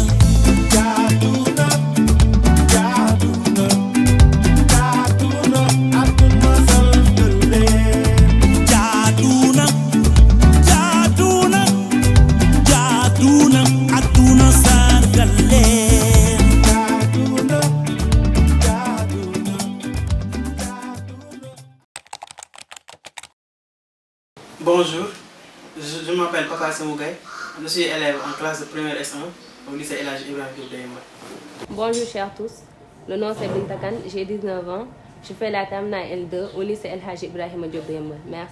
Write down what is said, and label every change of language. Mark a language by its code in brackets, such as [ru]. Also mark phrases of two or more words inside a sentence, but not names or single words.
[wo] Jaduna, Jaduna, Jaduna, Aduna Sargalel. Jaduna, Jaduna, Jaduna, Aduna Sargalel. [fr] Bonjour, je m'appelle Papa Semougay, je suis élève en classe de première S1 au lycée El Hadji Ibrahima Diop de Yeumbeul. Bonjour chers tous, le nom c'est Binta Kane, j'ai 19 ans, je fais la terminale L2 au lycée El Hadji Ibrahima Diop de Yeumbeul. Merci.